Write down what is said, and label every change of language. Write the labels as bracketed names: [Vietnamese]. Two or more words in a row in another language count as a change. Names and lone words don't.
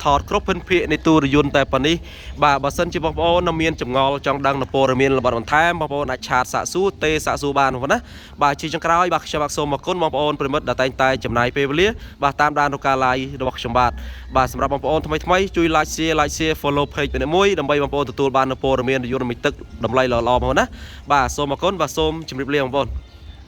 [Khmer] តគ្រប់ភិនភាគនៃទូរយន្តតែប៉ុណ្នេះបាទបើសិនជាបងប្អូនមានចម្ងល់ចង់ដឹងនៅព័ត៌មានលម្អិតបន្ថែមបងប្អូនអាចឆាតសាកសួរទេសាកសួរបានបងប្អូនណាបាទជាចុងក្រោយបាទខ្ញុំបាទសូមអរគុណបងប្អូនប្រិមិត្តដែលតែងតែចំណាយពេលវេលាបាទតាមដានរកការ live របស់ខ្ញុំបាទសម្រាប់បងប្អូនថ្មីជួយ [English] like share follow page [Khmer] ពីមួយដើម្បីបងប្អូនទទួលបាននូវព័ត៌មានរយន្តមីទឹកតម្លៃល្អៗបងប្អូនណាបាទសូមអរគុណបាទសូមជម្រាបលាបងប្អូន